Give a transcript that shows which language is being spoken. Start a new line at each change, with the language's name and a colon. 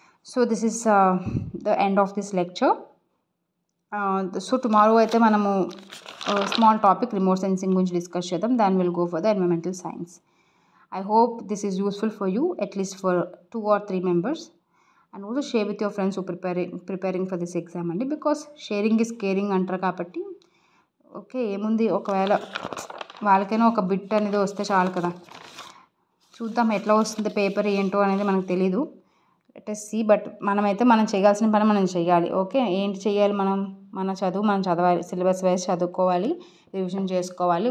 English: So this is the end of this lecture.
Telugu: So tomorrow అయితే మనము small topic remote sensing గురించి discuss చేద్దాం,
English: Then will go for the environmental science. I hope this is useful for you, at least for 2 or 3 members, and also share with your friends who preparing for this exam అండి, because sharing is caring
Telugu: అంటారు కాబట్టి. Okay, ఏముంది, ఒకవేళ వాళ్ళకైనా ఒక bit అనేది వస్తే చాలు కదా. చూద్దాం ఎట్లా వస్తుంది పేపర్ ఏంటో అనేది మనకు తెలీదు,
English: Let us see.
Telugu: బట్ మనమైతే మనం చేయాల్సిన పని మనం చేయాలి. ఓకే, ఏంటి చేయాలి, మన చదువు మనం చదవాలి, సిలబస్ వైజ్ చదువుకోవాలి, రివిజన్ చేసుకోవాలి.